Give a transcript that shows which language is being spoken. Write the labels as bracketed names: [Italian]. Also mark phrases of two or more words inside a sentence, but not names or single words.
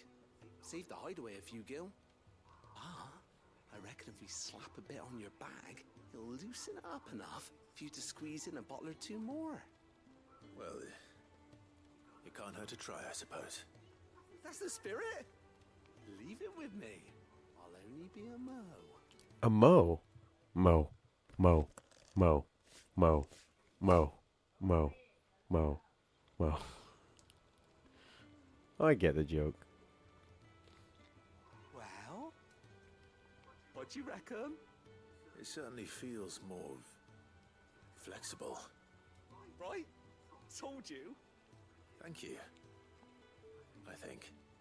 [English] Save the hideaway a few gil. Ah, I reckon if we slap a bit on your bag, it'll loosen it up enough for you to squeeze in a bottle or two more. Well, it can't hurt to try, I suppose. That's the spirit. Leave it with me. I'll only be a mo. A mo? Mo. Mo. Mo. Mo. Mo. Mo. Mo. Mo. I get the joke. Well, what do you reckon? It certainly feels more flexible. Right? Told you. Thank you. I think.